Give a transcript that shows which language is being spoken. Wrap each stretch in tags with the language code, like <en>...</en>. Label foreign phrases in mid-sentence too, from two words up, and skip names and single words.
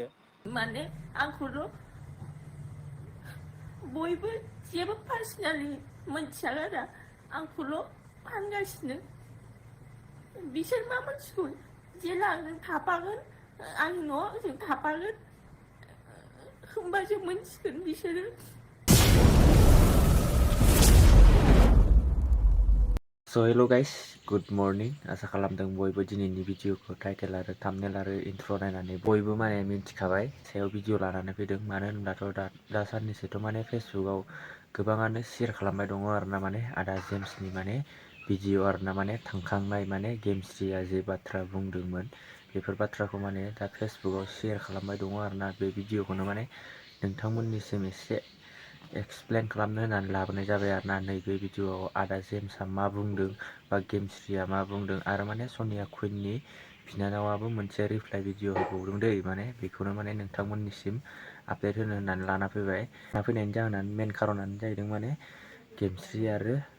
<brx>माने आंखौल' बयबो जेबो पार्सनेलि मोनथिया आरो आंखौल' फानगासिनो बिसोर मा मोनथिगौ जेला आंजों थाफागोन आंनि न'आव आंजों थाफागोन होमबासो मोनथिगोन बिसोरो</brx> <en>So hello guys, good morning.</en> <brx>आसा खालामदों बयबो दिनैनि भिडिअखौ टाइटेल आरो थाम्बनेल आरो इन्ट्र नायनानै बयबो माने मिन्थिखाबाय सायाव भिडिअ लानानै फैदों मानो होनब्लाथ' दा साननैसोथ' माने फेसबुकआव गोबाङानो शेयार खालामबाय दङ आरोना माने आदा जेम्सनि माने भिडिअ आरोना माने थांखांनाय माने गेमस्रिया जे बाथ्रा बुंदोंमोन बेफोर बाथ्राखौ माने दा फेसबुकआव शेयार खालामबाय दङ आरोना बे भिडिअखौनो माने नोंथांमोननिसिम एसे एक्सप्लेन खालामनो होननानै लाबोनाय जाबाय आरोना नैबे भिडिअआव आदा जेम्सआ मा बुंदों बा गेमस्रिया मा बुंदों आरो माने सनिया कुइननि बिनानावाबो मोनसे</brx> <en>reply video</en> <brx>होबावदों दै माने बेखौनो माने नोंथांमोननिसिम आपडेट होनो होननानै लाना फैबाय फैनायनि जाहोनानो मेन खारनानो जाहैदों माने गेमस्रि आरो</brx>